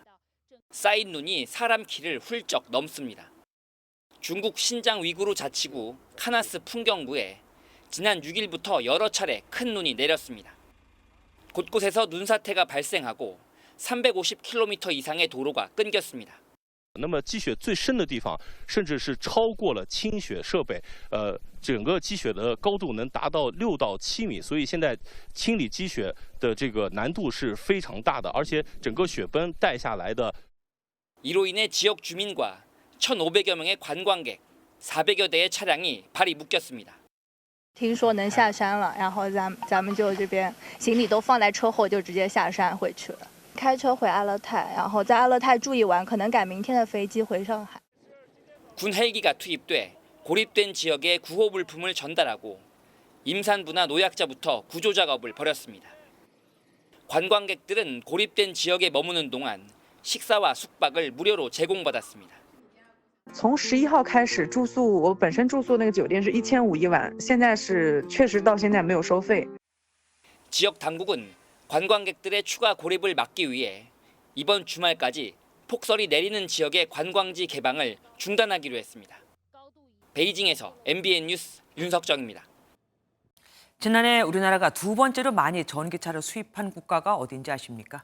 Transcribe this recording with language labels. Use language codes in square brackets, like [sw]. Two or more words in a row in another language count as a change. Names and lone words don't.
[ko] 쌓인 눈이 사람 키를 훌쩍 넘습니다. 중국 신장 위구르 자치구 카나스 풍경부에 지난 6일부터 여러 차례 큰 눈이 내렸습니다. 곳곳에서 눈사태가 발생하고 350km 이상의 도로가 끊겼습니다. [zh] 那么积雪最深的地方，甚至是超过了清雪设备，整个积雪的高度能达到6到7米，所以现在清理积雪的这个难度是非常大的，而且整个雪崩带下来的。 [ko] 이로 인해 지역 주민과 1,500여 명의 관광객, 400여 대의 차량이 발이 묶였습니다. [zh] 听说能下山了，然后咱们就这边行李都放在车后，就直接下山回去了。开车回阿勒泰，然后在阿勒泰住一晚，可能赶明天的飞机回上海。 [ko] 군 헬기가 투입돼 고립된 지역에 구호 물품을 전달하고 임산부나 노약자부터 구조 작업을 벌였습니다. 관광객들은 고립된 지역에 머무는 동안 식사와 숙박을 무료로 제공받았습니다. [zh] 从11号开始住宿，我本身住宿那个酒店是1500一晚，现在是确实到现在没有收费。 [ko] 지역 당국은 관광객들의 추가 고립을 막기 위해 이번 주말까지 폭설이 내리는 지역의 관광지 개방을 중단하기로 했습니다. 베이징에서 MBN 뉴스 윤석정입니다. 지난해 우리나라가 두 번째로 많이 전기차를 수입한 국가가 어딘지 아십니까?